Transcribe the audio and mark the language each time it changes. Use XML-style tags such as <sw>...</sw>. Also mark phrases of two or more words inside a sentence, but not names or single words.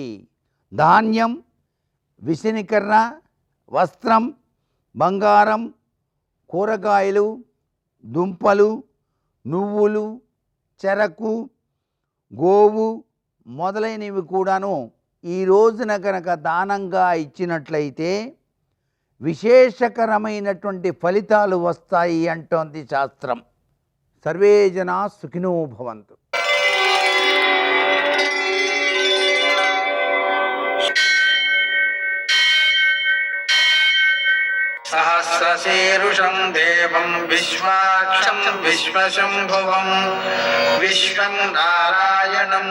<te>ధాన్యం, విసనికర్ర, వస్త్రం, బంగారం, కూరగాయలు, దుంపలు, నువ్వులు, చెరకు, గోవు మొదలైనవి కూడాను ఈ రోజున కనుక దానంగా ఇచ్చినట్లయితే విశేషకరమైనటువంటి ఫలితాలు వస్తాయి అంటోంది శాస్త్రం.</te> <sa>సర్వే జనా సుఖినో భవంతు. सहस्रशीरुषं देवं विश्वाक्षं विश्वशम्भुवं विश्वं नारायणं</sa>